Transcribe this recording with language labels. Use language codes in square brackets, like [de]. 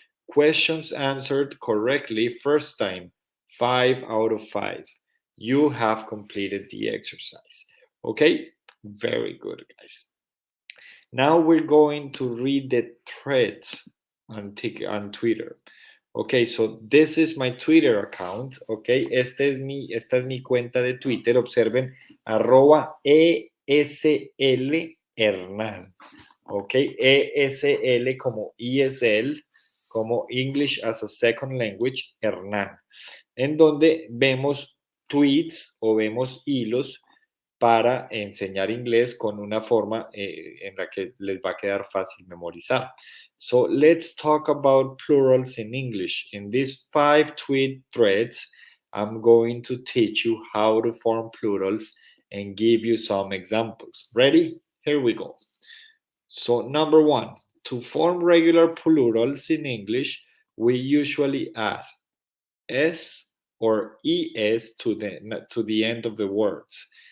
[en] Questions answered correctly first time, 5 out of 5. You have completed the exercise. Okay, very good, guys. Now we're going to read the threads on Twitter. Okay, so this is my Twitter account. [es] Okay, esta es mi cuenta de Twitter. Observen, @ESL Hernán. Ok, ESL como ESL, como [en] English as a Second Language, [es] Hernán, en donde vemos tweets o vemos hilos para enseñar inglés con una forma en la que les va a quedar fácil memorizar. [en] So let's talk about plurals in English. In these 5 tweet threads, I'm going to teach you how to form plurals and give you some examples. Ready? Here we go. So number 1, to form regular plurals in English, we usually add s or es to the end of the words.